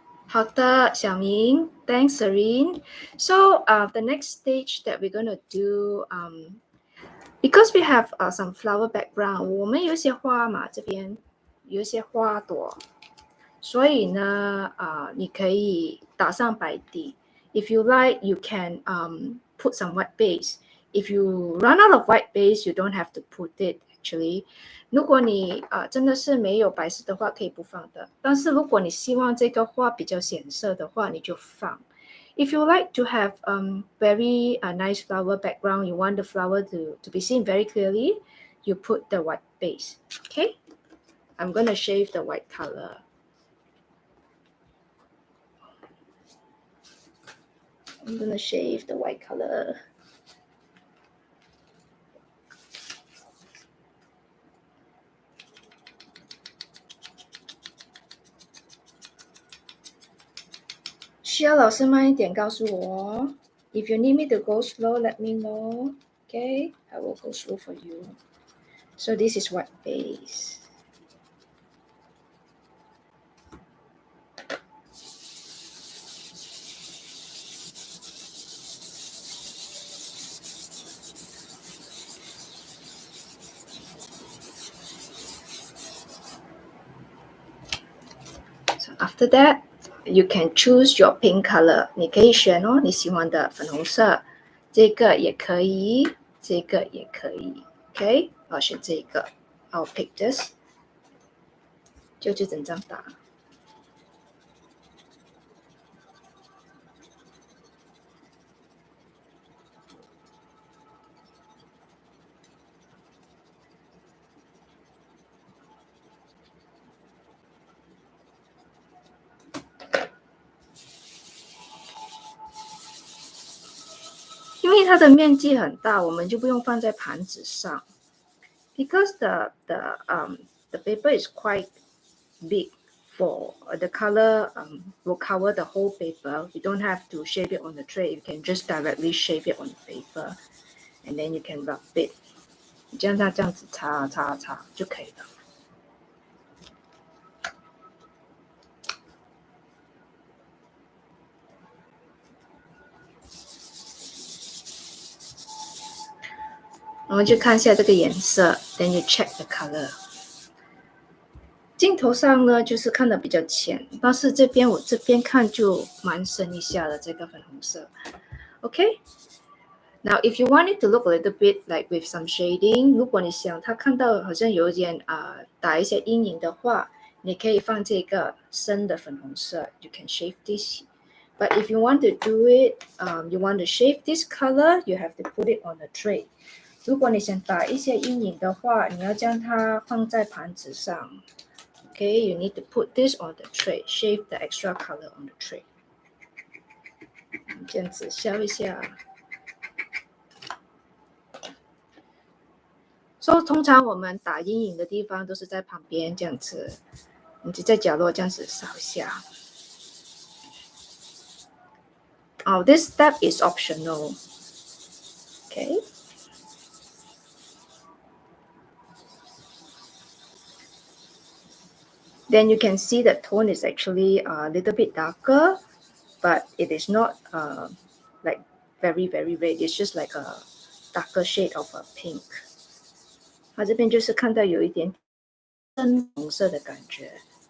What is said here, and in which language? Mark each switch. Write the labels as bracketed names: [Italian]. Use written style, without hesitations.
[Chinese] 好的， [English] 小明 ，Thanks, Serene. So the next stage that we're going to do, because we have some flower background, [Chinese] 我们有一些花嘛，这边有一些花朵，所以呢，你可以打上白底。 [English] If you like, you can put some white base. If you run out of white base, you don't have to put it actually. [Chinese] 如果你真的是没有白色的话，可以不放的。但是如果你希望这个花比较显色的话，你就放。 [English] If you like to have very nice flower background, you want the flower to be seen very clearly, you put the white base. Okay? I'm going to shave the white color. I'm going to shave the white color. [Chinese] Shia 老师慢一点告诉我。 [English] If you need me to go slow, let me know. Okay, I will go slow for you. So this is white base. So after that, you can choose your pink color. [Chinese] 你可以选哦，你喜欢的粉红色，这个也可以，这个也可以 OK 我选这个 [English] I'll pick this [Chinese] 就整张打因为它的面积很大，我们就不用放在盘子上。 [English] Because the paper is quite big for the color will cover the whole paper. You don't have to shape it on the tray. You can just directly shape it on the paper, and then you can rub it. [Chinese] 这样它这样子擦就可以了。我们去看一下这个颜色 ， [English] then you check the color。 [Chinese] 镜头上呢，就是看的比较浅，但是我这边看就蛮深一下的这个粉红色。OK。 [English] Now, if you want it to look a little bit like with some shading， [Chinese] 如果你想它看到好像有一点打一些阴影的话， [English] 你可以放这个深的粉红色。 You can shave this. But if you want to do it, you want to shave this color, you have to put it on the tray. [Chinese] 如果你想打一些阴影的话，你要将它放在盘子上。 [English] Okay, you need to put this on the tray. Shave the extra color on the tray. [Chinese] 这样子削一下。 So 通常我们打阴影的地方都是在旁边这样子，你就在角落这样子扫一下。 [English] This step is optional. Okay. Then you can see the tone is actually a little bit darker, but it is not like very red. It's just like a darker shade of a pink. [Chinese] 它这边就是看到有一点深红色的感觉。